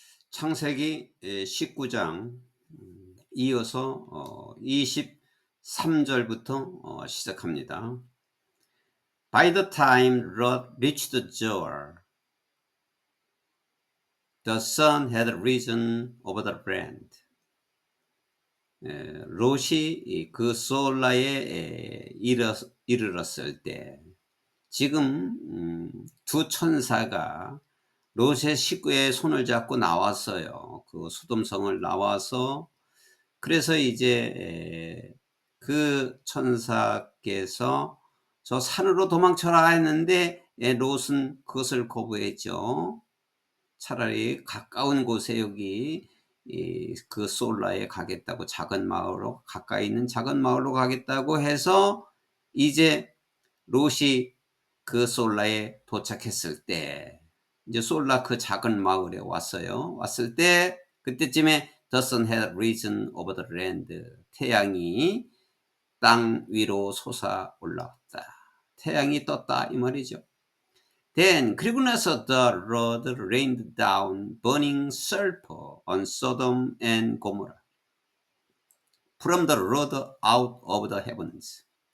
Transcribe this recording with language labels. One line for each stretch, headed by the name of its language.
Korean: 창세기 19장 이어서 23절부터 시작합니다.
English: By the time Lot reached Zoar, the sun had risen over the land.
Korean: 롯이 그 솔라에 이르렀을 때, 지금 두 천사가 롯의 식구의 손을 잡고 나왔어요. 그 소돔성을 나와서. 그래서 이제 그 천사께서 저 산으로 도망쳐라 했는데 롯은 그것을 거부했죠. 차라리 가까운 곳에 여기 그 솔라에 가겠다고, 작은 마을로, 가까이 있는 작은 마을로 가겠다고 해서 이제 롯이 그 솔라에 도착했을 때, 이제 솔라 그 작은 마을에 왔어요. 왔을 때 그때쯤에
English: The sun had risen over the land.
Korean: 태양이 땅 위로 솟아 올라왔다. 태양이 떴다 이 말이죠.
English: Then
Korean: 그리고 나서
English: the Lord rained down burning sulfur on Sodom and Gomorrah from the Lord out of the heavens.